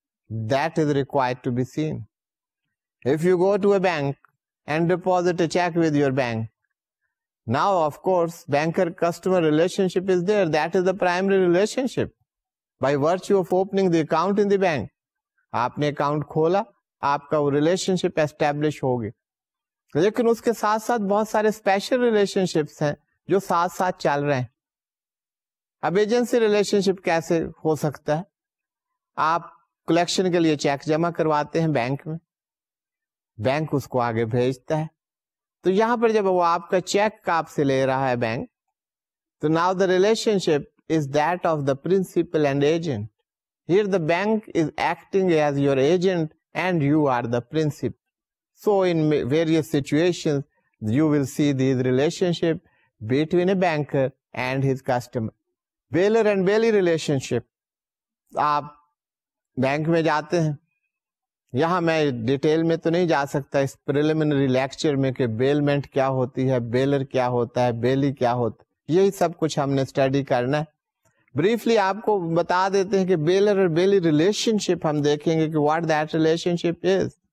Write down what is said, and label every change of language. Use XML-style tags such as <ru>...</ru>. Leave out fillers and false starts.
<en>That is required to be seen. If you go to a bank and deposit a check with your bank, now of course banker-customer relationship is there. That is the primary relationship. By virtue of opening the account in the bank,</en> <hi>आपने account खोला, आपका वो relationship establish हो गई. लेकिन उसके साथ साथ बहुत सारे स्पेशल रिलेशनशिप्स हैं जो साथ साथ चल रहे हैं. अब एजेंसी रिलेशनशिप कैसे हो सकता है? आप कलेक्शन के लिए चेक जमा करवाते हैं बैंक में, बैंक उसको आगे भेजता है. तो यहां पर जब वो आपका चेक आपसे ले रहा है बैंक, तो</hi> <en>Now the relationship is that of the principal and agent. Here the bank is acting as your agent and you are the principal. So in various situations, you will see these relationship between a banker and his customer. Bailor and bailee relationship.</en> <hi>आप bank में जाते हैं, यहाँ मैं detail में तो नहीं जा सकता इस प्रिलिमिनरी लेक्चर में कि बेलमेंट क्या होती है, बेलर क्या होता है, बेली क्या होता है, यही सब कुछ हमने स्टडी करना है. ब्रीफली आपको बता देते हैं कि बेलर और बेली रिलेशनशिप हम देखेंगे कि</hi> <en>What that relationship is.</en>